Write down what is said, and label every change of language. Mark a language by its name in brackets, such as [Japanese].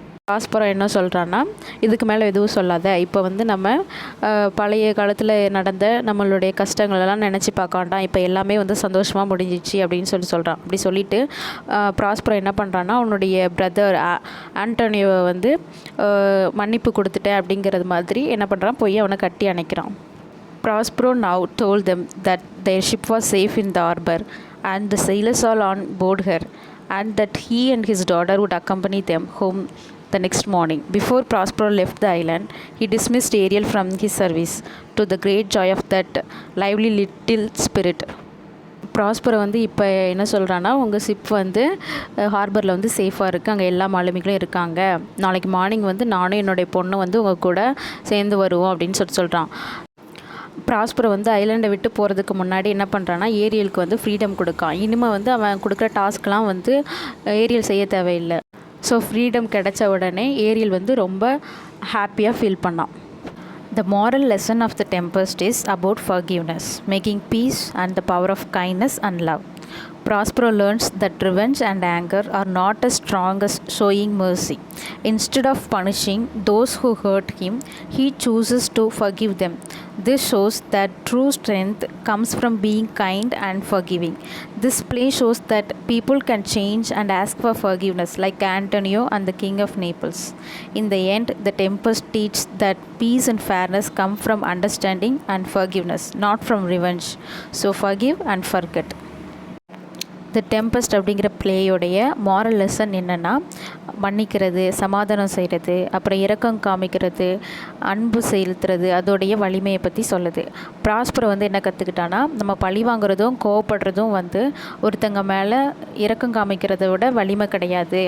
[Tamil] Prospero என்ன சொல்கிறான்னா, இதுக்கு மேலே எதுவும் சொல்லாத, இப்போ வந்து நம்ம பழைய காலத்தில் நடந்த நம்மளுடைய கஷ்டங்களெல்லாம் நினச்சி பார்க்க வேண்டாம், இப்போ எல்லாமே வந்து சந்தோஷமாக முடிஞ்சிச்சு அப்படின்னு சொல்கிறான். அப்படி சொல்லிவிட்டு ப்ராஸ்பரோ என்ன பண்ணுறான்னா, அவனுடைய பிரதர் ஆண்டோனியோவை வந்து மன்னிப்பு கொடுத்துட்டேன் அப்படிங்கிறது மாதிரி என்ன பண்ணுறான், போய் அவனை கட்டி அணைக்கிறான். [English] Prospero now told them that their ship was safe in the harbor and the sailors all on board her, and that he and his daughter would accompany them home the next morning. Before Prospero left the island, he dismissed Ariel from his service, to the great joy of that lively little spirit. [Tamil] Prospero வந்து இப்போ என்ன சொல்கிறான்னா, உங்கள் ship வந்து ஹார்பரில் வந்து சேஃபாக இருக்குது, அங்கே எல்லா மாலுமிகளும் இருக்காங்க, நாளைக்கு மார்னிங் வந்து நானும் என்னுடைய பொண்ணு வந்து உங்கள் கூட சேர்ந்து வருவோம் அப்படின்னு சொல்கிறான். ப்ராஸ்பரோ வந்து ஐலாண்டை விட்டு போகிறதுக்கு முன்னாடி என்ன பண்ணுறான்னா ஏரியலுக்கு வந்து ஃப்ரீடம் கொடுக்கான். இனிமேல் வந்து அவன் கொடுக்குற டாஸ்க்லாம் வந்து ஏரியல் செய்ய தேவையில்லை. ஸோ ஃப்ரீடம் கிடைச்ச உடனே ஏரியல் வந்து ரொம்ப ஹாப்பியாக ஃபீல் பண்ணான். [English] The moral lesson of the Tempest is about forgiveness, making peace and the power of kindness and love. Prospero learns that revenge and anger are not as strong as showing mercy. Instead of punishing those who hurt him, he chooses to forgive them. This shows that true strength comes from being kind and forgiving. This play shows that people can change and ask for forgiveness, like Antonio and the King of Naples. In the end, the Tempest teaches that peace and fairness come from understanding and forgiveness, not from revenge. So forgive and forget. [Tamil] The tempest அப்படிங்கிற பிளேயோடைய moral lesson என்னென்னா மன்னிக்கிறது, சமாதானம் செய்கிறது, அப்புறம் இரக்கம் காமிக்கிறது, அன்பு செலுத்துறது, அதோடைய வலிமையை பற்றி சொல்லுது. ப்ராஸ்பரோ வந்து என்ன கற்றுக்கிட்டான்னா நம்ம பழி வாங்குறதும் கோவப்படுறதும் வந்து ஒருத்தங்க மேலே இரக்கம் காமிக்கிறத விட வலிமை கிடையாது.